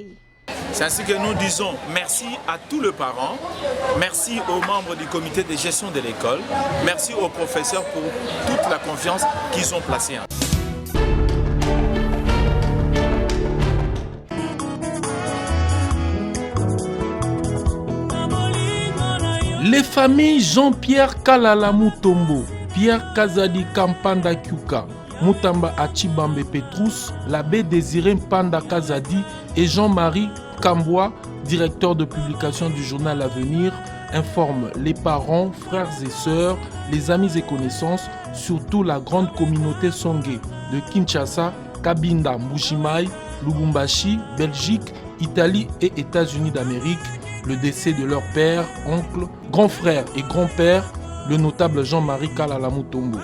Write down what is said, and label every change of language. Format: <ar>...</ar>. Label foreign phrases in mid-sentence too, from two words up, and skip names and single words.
<fr>C'est ainsi que nous disons merci à tous les parents, merci aux membres du comité de gestion de l'école, merci aux professeurs pour toute la confiance qu'ils ont placée en nous. Les familles Jean-Pierre Kalala Mutombo, Pierre Kazadi Kampanda Kyuka, Mutamba Achibambe Petrus, l'abbé Désiré Mpanda Kazadi et Jean-Marie Kamboua, directeur de publication du journal L'Avenir, informent les parents, frères et sœurs, les amis et connaissances, surtout la grande communauté Songé de Kinshasa, Kabinda, Mbujimaï, Lubumbashi, Belgique, Italie et États-Unis d'Amérique, le décès de leur père, oncle, grand frère et grand-père, le notable Jean-Marie Kalala Mutombo.</fr>